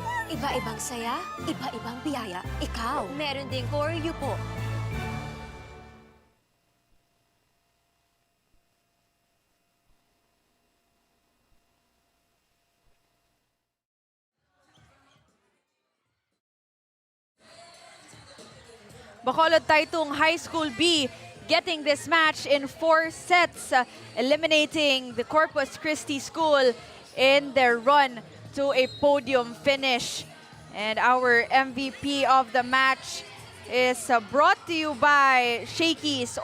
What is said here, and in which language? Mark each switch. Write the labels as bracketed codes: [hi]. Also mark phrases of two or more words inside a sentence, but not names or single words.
[tl] Iba-ibang saya, iba-ibang biyaya. Ikaw, meron ding For You po. [en] Bacolod Taytong High School B getting this match in 4 sets, eliminating the Corpus Christi School in their run to a podium finish. And our MVP of the match is brought to you by Shakey's.